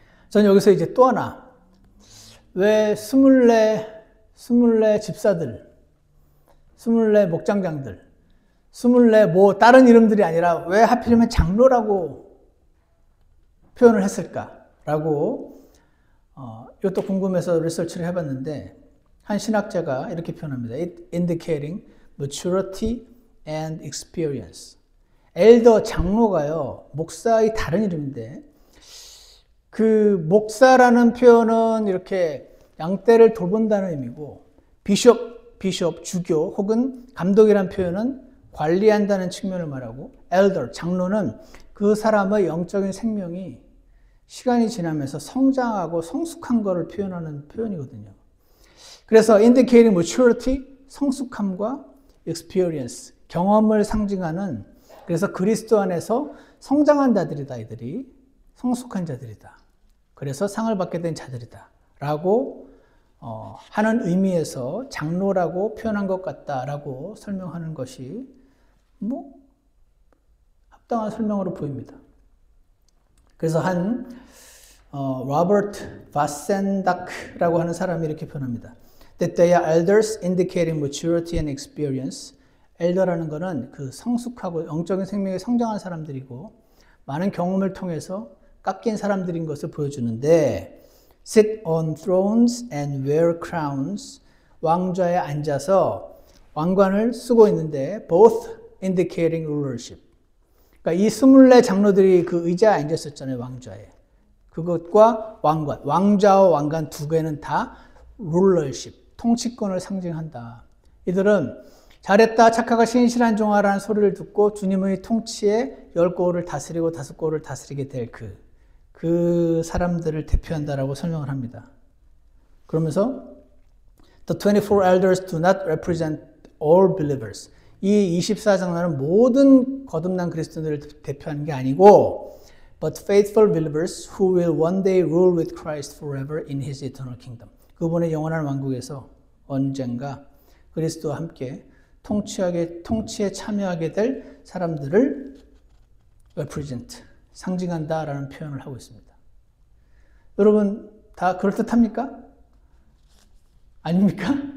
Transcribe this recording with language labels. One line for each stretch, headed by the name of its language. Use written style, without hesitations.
Korean: 저는 여기서 이제 또 하나, 왜 24 집사들, 24 목장장들, 24 다른 이름들이 아니라 왜 하필이면 장로라고 표현을 했을까라고 이것도 궁금해서 리서치를 해봤는데 한 신학자가 이렇게 표현합니다.
English: It indicating maturity and experience.
Korean: 엘더 장로가요 목사의 다른 이름인데 그 목사라는 표현은 이렇게 양떼를 돌본다는 의미고 비숍 주교 혹은 감독이라는 표현은 관리한다는 측면을 말하고 elder 장로는 그 사람의 영적인 생명이 시간이 지나면서 성장하고 성숙한 것을 표현하는 표현이거든요. 그래서
English: indicating maturity,
Korean: 성숙함과 experience, 경험을 상징하는 그래서 그리스도 안에서 성장한 자들이다. 이들이 성숙한 자들이다. 그래서 상을 받게 된 자들이다. 라고 하는 의미에서 장로라고 표현한 것 같다라고 설명하는 것이 합당한 설명으로 보입니다. 그래서 로버트 바센다크라고 하는 사람이 이렇게 표현합니다.
English: That they are elders indicating maturity and experience.
Korean: 엘더라는 것은 그 성숙하고 영적인 생명에 성장한 사람들이고 많은 경험을 통해서 깎인 사람들인 것을 보여주는데
English: sit on thrones and wear crowns.
Korean: 왕좌에 앉아서 왕관을 쓰고 있는데
English: both indicating rulership.
Korean: 그러니까 이 24 장로들이 그 의자에 앉았었잖아요. 왕좌에. 그것과 왕관, 왕좌와 왕관 두 개는 다 rulership, 통치권을 상징한다. 이들은 잘했다, 착하가 신실한 종아라는 소리를 듣고 주님의 통치에 10고을을 다스리고 5고을을 다스리게 될 그 사람들을 대표한다라고 설명을 합니다. 그러면서
English: The 24 elders do not represent all believers.
Korean: 이 24장로는 모든 거듭난 그리스도인들을 대표하는 게 아니고
English: but faithful believers who will one day rule with Christ forever in his eternal kingdom.
Korean: 그분의 영원한 왕국에서 언젠가 그리스도와 함께 통치에 참여하게 될 사람들을 represent, 상징한다라는 표현을 하고 있습니다. 여러분 다 그럴듯합니까? 아닙니까?